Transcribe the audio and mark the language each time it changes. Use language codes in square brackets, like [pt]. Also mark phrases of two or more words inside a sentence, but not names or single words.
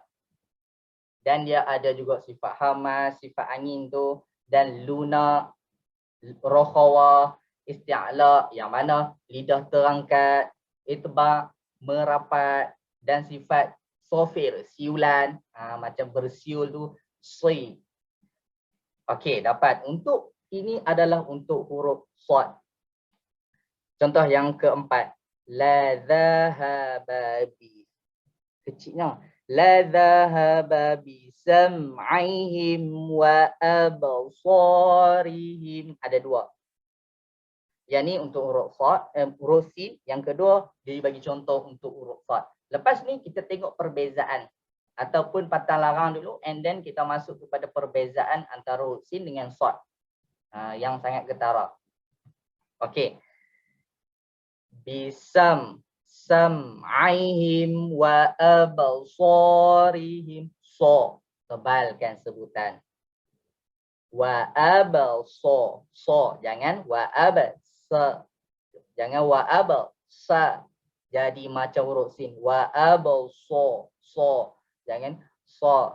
[ms] Dan dia ada juga sifat hamas, sifat angin tu, dan lunak, rohawa, isti'ala, yang mana lidah terangkat, itbaq, merapat, dan sifat sofir, siulan, macam bersiul tu, si. Okey, dapat. Untuk ini adalah untuk huruf sad. Contoh yang keempat. [ar] لذهب ب. [ms] Kecilnya. [ar] لذهب بسمعهم وأبصارهم. [ms] Ada dua. Yang ni untuk huruf sad, huruf sin. Yang kedua, dia bagi contoh untuk huruf sad. Lepas ni kita tengok perbezaan ataupun patah larang dulu, [en] and then [ms] kita masuk kepada perbezaan antara huruf sin dengan sad. Yang sangat ketara. Okey. [ar] بسم سمعهم وأبصارهم. [ms] So, tebalkan sebutan. [ar] وأبصار. [ms] So, jangan [ar] وأبصا. [ms] Jangan [ar] وأبصا. [ms] Jadi macam huruf sin. [ar] وأبصار. [ms] So, jangan so.